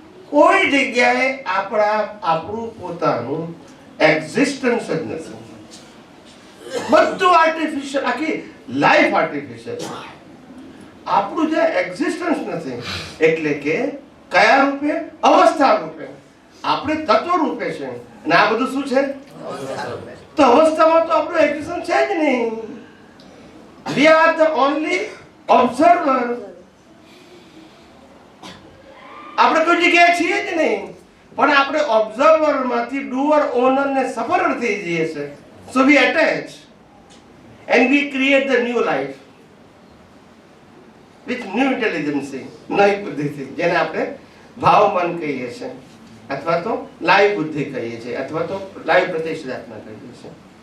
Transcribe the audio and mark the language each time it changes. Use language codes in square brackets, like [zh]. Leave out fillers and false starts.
[gu] કોઈ જગ્યાએ આપણું પોતાનું એક્ઝિસ્ટન્સ જ નથી, બધું આર્ટિફિશિયલ, આખી લાઈફ આર્ટિફિશિયલ. આપણું જે એક્ઝિસ્ટન્સ નથી એટલે કે કયા રૂપે? અવસ્થા રૂપે. આપણે તત્વ રૂપે છે અને આ બધું શું છે? તો અવસ્થામાં તો આપણું એક્ઝિસ્ટન્સ છે જ નહીં. [en] We are the only observer. [gu] આપણે કોઈ જગ્યાએ છીએ જ નહીં, પણ આપણે ઓબ્ઝર્વર માંથી ડુઅર, ઓનર ને સફરર થઈ જઈએ છે. [en] so we attach and we create the new life with new intelligence, [gu] નવી બુદ્ધિથી, જેને આપણે ભાવ મન કહીએ છીએ, અથવા તો લાઈવ બુદ્ધિ કહીએ છીએ, અથવા તો લાઈવ પ્રતિષ્ઠાત્મક કહીએ છીએ.